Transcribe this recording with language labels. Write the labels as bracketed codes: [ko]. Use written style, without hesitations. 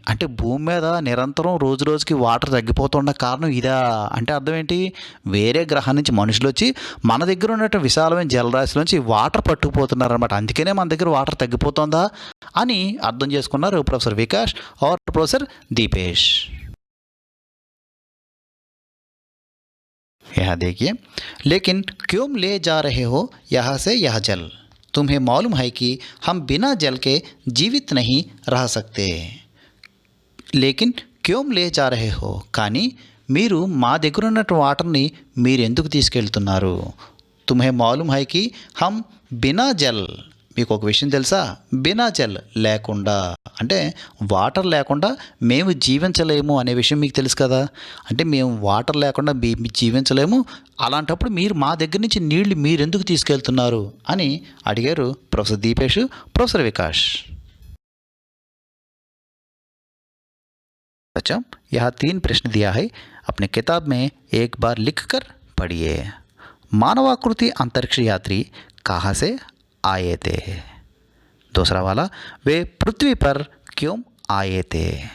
[te] అంటే భూమి మీద నిరంతరం రోజు రోజుకి వాటర్ తగ్గిపోతున్న కారణం ఇదా అంటే అర్థం ఏంటి, వేరే గ్రహం నుంచి మనుషులు వచ్చి మన దగ్గర ఉన్నటువంటి విశాలమైన జలరాశిలోంచి వాటర్ పట్టుకుపోతున్నారన్నమాట, అందుకనే మన దగ్గర వాటర్ తగ్గిపోతుందా అని అర్థం చేసుకున్నారు ప్రొఫెసర్ వికాష్ [hi] और प्रोफेसर दीपेश. यह देखिए, लेकिन क्यों ले जा रहे हो यहाँ से यह जल, तुम्हें मालूम है कि हम बिना जल के జీవిत नहीं रह सकते. లేకిన్ క్యోం లే జా రహే హో, [te] కానీ మీరు మా దగ్గర ఉన్నట్టు వాటర్ని మీరు ఎందుకు తీసుకెళ్తున్నారు? [hi] తుమ్హే మాలూమ్ హై కి హమ్ బినా జల్, [te] మీకు ఒక విషయం తెలుసా? [hi] బినా జల్ [te] లేకుండా అంటే వాటర్ లేకుండా మేము జీవించలేము అనే విషయం మీకు తెలుసు కదా. అంటే మేము వాటర్ లేకుండా జీవించలేము, అలాంటప్పుడు మీరు మా దగ్గర నుంచి నీళ్లు మీరెందుకు తీసుకెళ్తున్నారు అని అడిగారు ప్రొఫెసర్ దీపేష్ ప్రొఫెసర్ వికాష్. [hi] बच्चों, यहाँ 3 प्रश्न दिया है, अपने किताब में एक बार लिख कर पढ़िए. मानवाकृति अंतरिक्ष यात्री कहाँ से आए थे? दूसरा वाला, वे पृथ्वी पर क्यों आए थे?